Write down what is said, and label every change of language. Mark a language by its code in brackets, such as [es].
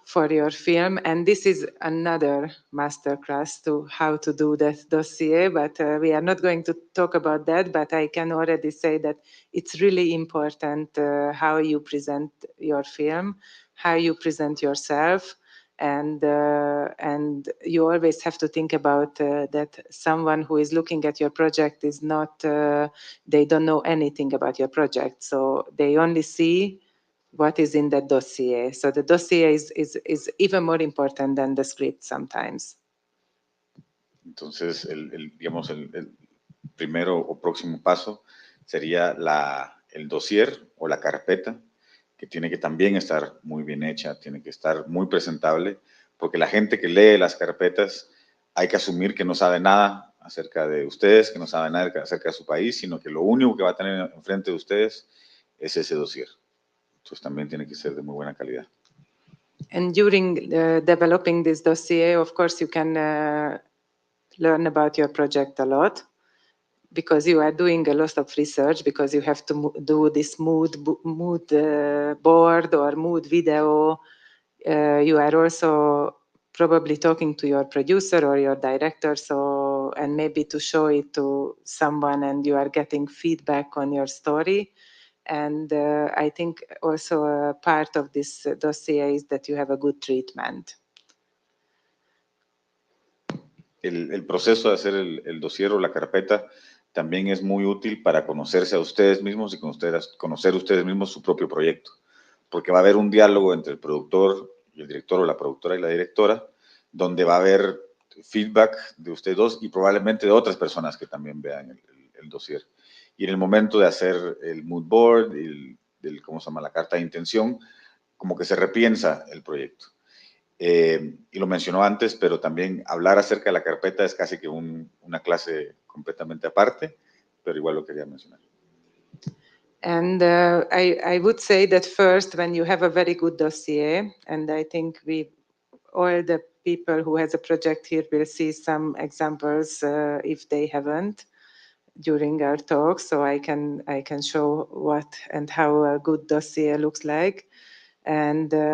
[en] your film, and this is another masterclass to how to do that dossier, but we are not going to talk about that, but I can already say that it's really important how you present your film, how you present yourself, and you always have to think about that someone who is looking at your project is not, they don't know anything about your project, so they only see what is in that dossier. So the dossier is even more important than the script sometimes. [es] Entonces, digamos, el primero o próximo paso sería el dossier o la carpeta, que tiene que también estar muy bien hecha, tiene que estar muy presentable, porque la gente que lee las carpetas hay que asumir que no sabe nada acerca de ustedes, que no sabe nada acerca de su país, sino que lo único que va a tener enfrente de ustedes es ese dossier. Entonces también tiene que ser de muy buena calidad. [en] And during developing this dossier, of course, you can learn about your project a lot, because you are doing a lot of research, because you have to do this mood board or mood video. You are also probably talking to your producer or your director, so, and maybe to show it to someone, and you are getting feedback on your story. And I think also a part of this dossier is that you have a good treatment. [es] El proceso de hacer el dossier o la carpeta también es muy útil para conocerse a ustedes mismos y conocer ustedes mismos su propio proyecto, porque va a haber un diálogo entre el productor y el director, o la productora y la directora, donde va a haber feedback de ustedes dos y probablemente de otras personas que también vean el dossier. Y en el momento de hacer el mood board, ¿cómo se llama? La carta de intención, como que se repiensa el proyecto. Y lo mencionó antes, pero también hablar acerca de la carpeta es casi que una clase completamente aparte, pero igual lo quería mencionar. [en] And I would say that first, when you have a very good dossier, and I think all the people who has a project here will see some examples if they haven't during our talk, so I can show what and how a good dossier looks like, and